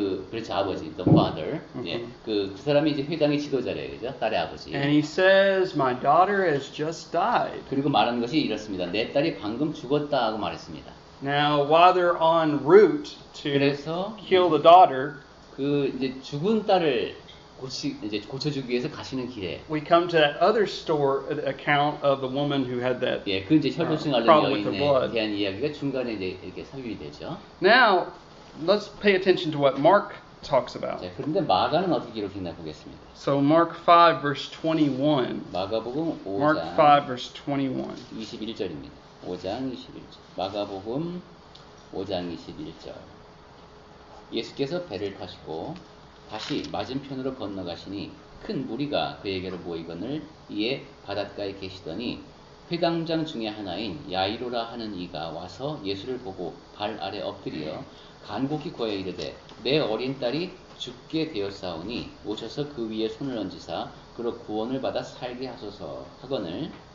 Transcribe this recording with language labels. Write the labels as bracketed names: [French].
[Korean] 그렇죠 아버지, [English] the father. [Korean] 그 사람이 이제 회당의 지도자래요, 그죠? 딸의 아버지. [English] And he says, "My daughter has just died." [Korean] 그리고 말하는 것이 이렇습니다. 내 딸이 방금 죽었다 하고 말했습니다. [English] Now, while they're en route to [Korean] 그래서 [English] kill the daughter, [Korean] 그 이제 죽은 딸을 고쳐주기 위해서 가시는 길에 [English] we come to that other account of the woman who had that [Korean] 그 이제 혈루증 앓는 [English] problem with the [Korean] 여인에 [English] blood. [Korean] 대한 이야기가 중간에 이제 이렇게 삽입이 되죠. [English] Now, let's pay attention to what Mark talks about. [Korean] 자, 그런데 마가는 어떻게 기록했나 보겠습니다. [English] So Mark 5 verse 21. [Korean] 마가복음 5장 [English] Mark 5 verse 21. [Korean] 21절입니다. 5장 21절. 마가복음 5장 21절. 예수께서 배를 타시고 다시 맞은편으로 건너가시니 큰 무리가 그에게로 모이거늘 이에 바닷가에 계시더니 회당장 중에 하나인 야이로라 하는 이가 와서 예수를 보고 발 아래 엎드려 간곡히 구하여 이르되 내 어린 딸이 죽게 되었사오니 오셔서 그 위에 손을 얹으사 그로 구원을 받아 살게 하소서 하거늘.